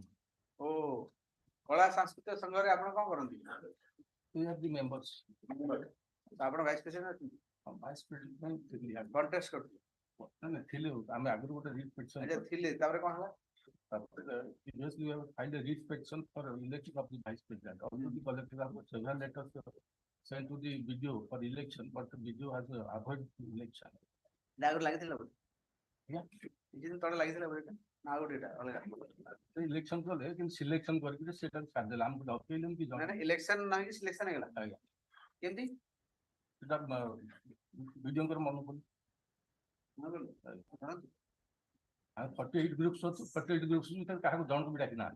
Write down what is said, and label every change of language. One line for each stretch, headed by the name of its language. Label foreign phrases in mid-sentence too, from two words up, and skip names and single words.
Odia: Oh, କଳା ସାଂସ୍କୃତିକ ସଂଘରେ ଆପଣ କଣ କରନ୍ତି?
English: We are the members.
Odia: ଆପଣ
English: vice president
Odia: ଅଛନ୍ତି?
English: Vice president
Odia: ଥିଲି ଆଗ- କଣ୍ଟେଷ୍ଟ କରୁଥିଲେ? ନା, ଥିଲେ ଆମେ ଆଗରୁ ଗୋଟେ
English: writ petition
Odia: ଆଚ୍ଛା ଥିଲେ ତାପରେ କଣ ହେଲା?
English: previously we have filed a writ petition for election of the vice president. Also the collector have several letters sent to the BDO for election, but the BDO has avoided the election.
Odia: ଆଗରୁ ଲାଗିଥିଲା ବୋଧେ?
English: Yeah.
Odia: କିଛି ଦିନ ତଳେ ଲାଗିଥିଲା ବୋଧେ? ନା ଆଉ ଗୋଟେ ଏଇଟା ଅଲଗା? ଇଲେକ୍ସନ କଲେ କିନ୍ତୁ ସିଲେକ୍ସନ କରିକି ସେଟା ଛାଡ଼ିଦେଲା ଆମକୁ ଡକେଇଲେନି କି ନା ଇଲେକ୍ସନ ନାହିଁ ସିଲେକ୍ସନ ହେଇଗଲା? ଆଜ୍ଞା କେମିତି? ସେଟା ବିଡିଓଙ୍କର ମନ ପଡି ଆମେ 48 ଗ୍ରୁପ୍ସ ଅଛୁ 48 ଗ୍ରୁପ୍ସ ଭିତରେ କାହାକୁ ଜଣକୁ ବି ଡାକି ନାହାନ୍ତି।